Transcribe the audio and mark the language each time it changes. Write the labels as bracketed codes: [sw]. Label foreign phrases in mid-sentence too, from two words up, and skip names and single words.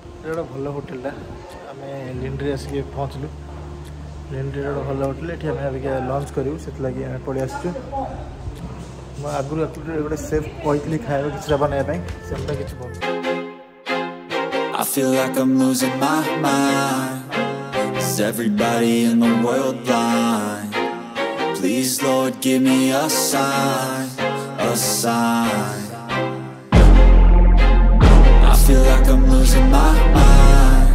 [or] ଗୋଟେ ଭଲ ହୋଟେଲଟା ଆମେ ଲିଣ୍ଡ୍ରି ଆସିକି ପହଞ୍ଚିଲୁ। ଲିଣ୍ଡ୍ରି ଗୋଟେ ଭଲ ହୋଟେଲ, ଏଠି ଆମେ ଅବିକା ଲଞ୍ଚ କରିବୁ, ସେଥିଲାଗି ଆମେ ପଳେଇ ଆସିଛୁ। ମୁଁ ଆଗରୁ ଗୋଟେ ସେଫ୍ କହିଥିଲି ଖାଇବା କିଛିଟା ବନେଇବା ପାଇଁ, ସେମିତି କିଛି ବନ [en] I feel like I'm losing my mind. Is everybody in the world blind? Please, Lord, give me a sign, a sign. I feel like I'm losing my mind.